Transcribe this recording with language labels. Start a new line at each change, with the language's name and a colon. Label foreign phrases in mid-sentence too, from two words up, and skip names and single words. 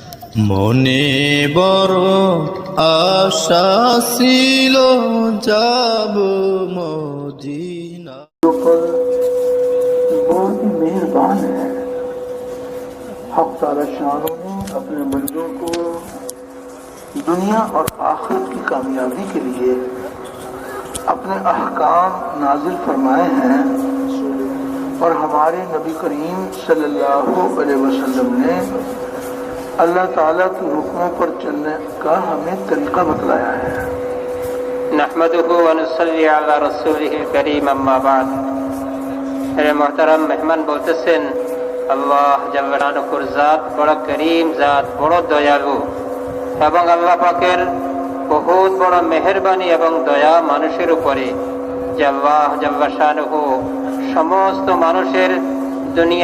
Bangla: মনে বড় আশা ছিল যাব মদিনা।
Urdu: بہت ہی مہربان ہے۔ حق تعالی شان نے اپنے بندوں کو دنیا اور آخرت کی کامیابی کے لیے اپنے احکام نازل فرمائے ہیں، اور ہمارے نبی کریم
Arabic: صلی اللہ علیہ وسلم
Urdu: نے اللہ تعالیٰ کے حکموں پر چلنے کا ہمیں طریقہ بتلایا ہے۔
Arabic: نحمدہ ونصلی علی رسولہ الکریم، اما بعد۔
Urdu: میرے محترم مہمان
Bangla: বলতেছেন আল্লাহ
Arabic: جل شانه
Bangla: জাত বড় করিম, জাত বড় দয়ালু, এবং আল্লাহ পাকের বহুত বড় মেহেরবানি এবং দয়া মানুষের উপরে, যে আল্লাহ
Arabic: جل شانه
Bangla: সমস্ত মানুষের দুনিয়া